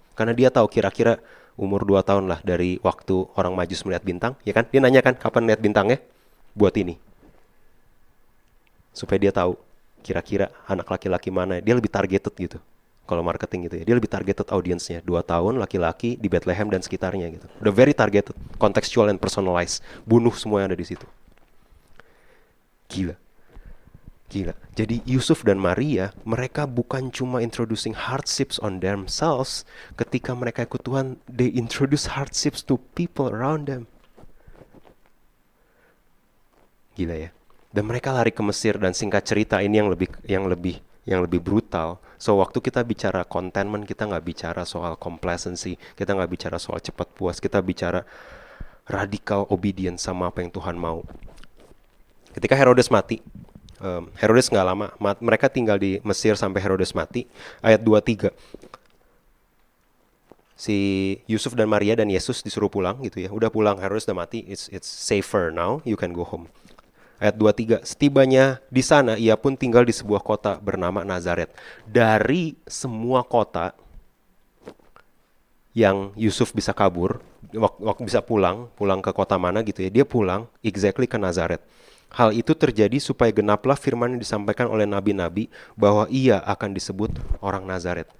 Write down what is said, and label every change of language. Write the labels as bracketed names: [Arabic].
[Indonesian] Karena dia tahu kira-kira umur 2 tahun lah dari waktu orang Majus melihat bintang, ya kan? Dia nanya kan kapan lihat bintangnya? Buat ini. Supaya dia tahu kira-kira anak laki-laki mana. Dia lebih targeted gitu. Kalau marketing gitu ya. Dia lebih targeted audiensnya. 2 tahun laki-laki di Bethlehem dan sekitarnya gitu. Udah [English] very targeted, contextual and personalized. [Indonesian] Bunuh semua yang ada di situ. Gila. Jadi Yusuf dan Maria, mereka bukan cuma [English] introducing hardships on themselves. [Indonesian] Ketika mereka ikut Tuhan, [English] they introduce hardships to people around them. [Indonesian] Gila ya. Dan mereka lari ke Mesir, dan singkat cerita ini yang lebih brutal. So waktu kita bicara contentment, kita nggak bicara soal complacency, kita nggak bicara soal cepat puas, kita bicara [English] radical obedience [Indonesian] sama apa yang Tuhan mau. Ketika Herodes mati, Herodes nggak lama, mereka tinggal di Mesir sampai Herodes mati. Ayat 23, si Yusuf dan Maria dan Yesus disuruh pulang gitu ya. Udah pulang, Herodes udah mati, [English] it's safer now, you can go home. [Indonesian] Ayat 23, setibanya di sana, ia pun tinggal di sebuah kota bernama Nazaret. Dari semua kota yang Yusuf bisa kabur, waktu bisa pulang ke kota mana gitu ya, dia pulang exactly ke Nazaret. Hal itu terjadi supaya genaplah firman yang disampaikan oleh nabi-nabi bahwa ia akan disebut orang Nazaret.